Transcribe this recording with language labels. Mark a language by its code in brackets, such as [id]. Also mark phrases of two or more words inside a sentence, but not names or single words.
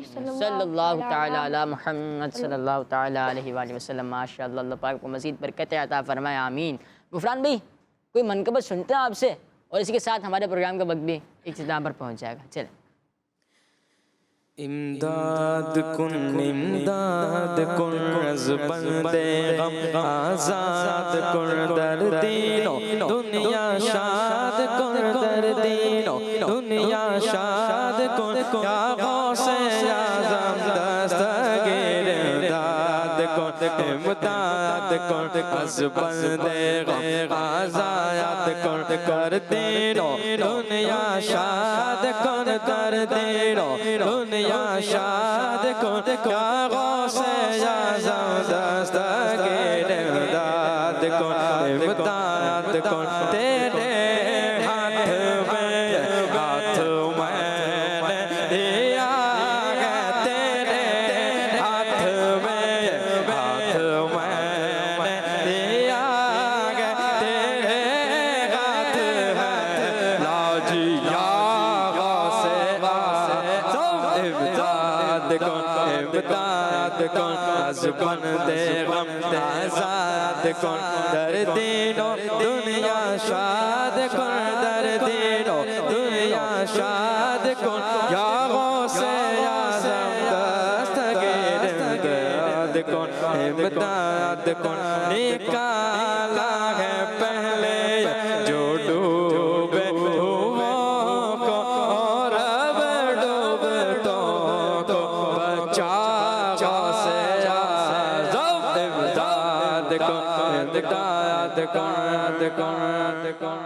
[ar] صلی اللہ تعالی علی محمد صلی اللہ تعالی علیہ وآلہ وسلم۔ [ur] ماشاءاللہ، اللہ پاک کو مزید برکت عطا فرمائے، آمین۔ غفران بھائی، کوئی منقبت سنتے ہیں آپ سے، اور اسی کے ساتھ ہمارے پروگرام کا وقت بھی اختتام پر پہنچ جائے گا، چلیں۔ [fa] امداد کن از بندے غم آزاد کن در دینو دنیا شاد کن در دینو دنیا شاد کن یا غوث اعظم دستگیر امداد کن امداد کن از بندے غم آزاد کن در دینو دنیا شاد کن در دینو دنیا شاد کن یا غوث اعظم دستگیر امداد کن امداد کن [ur] تیرے ہاتھ میں دیا ہے تیرے ہاتھ میں دیا ہے تیرے ہاتھ ہے لاجی یا غوث [fa] امداد کن از بندے غم آزاد کن در دینو دنیا شاد کن در دینو دنیا شاد کن یا غوث اعظم دستگیر امداد کن امداد کن [ur] نکالا ہے پہلے جو ڈوبے ہوئوں کو اور اب ڈوبتوں کو بچا غوث اعظم [fa] امداد کن